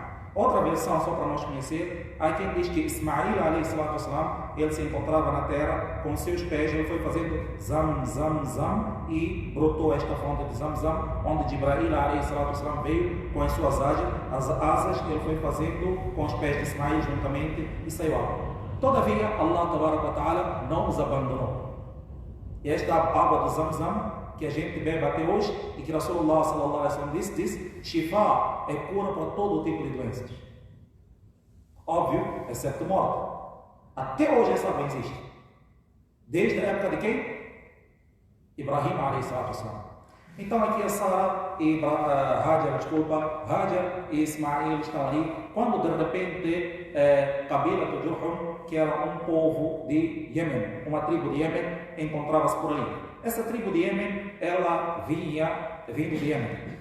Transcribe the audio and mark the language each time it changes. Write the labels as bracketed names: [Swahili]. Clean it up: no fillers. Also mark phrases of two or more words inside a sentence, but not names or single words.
[Portuguese] Outra versão, só para nós conhecer, há quem diz que Ismail, ele se encontrava na terra, com seus pés, ele foi fazendo Zam, Zam, Zam, e brotou esta fonte de Zam, Zam, onde Jibril veio com as suas asas, ele foi fazendo com os pés de Ismail juntamente, e saiu água. Todavia, [Arabic] الله تعالى [Portuguese] não os abandonou. E esta água do Zamzam que a gente bebe até hoje e que [Arabic] رسول الله صلى الله عليه وسلم [Portuguese] disse Shifa é cura para todo tipo de doenças. Óbvio, exceto morte. Até hoje essa água existe. Desde a época de quem? [Arabic] إبراهيم عليه الصلاة والسلام. [Portuguese] Então aqui a Sara e Hajar e Ismael estão ali, quando de repente Qabila do Jurhum, que era um povo de Iêmen, uma tribo de Iêmen, encontrava-se por ali. Essa tribo de Iêmen, ela vindo de Iêmen.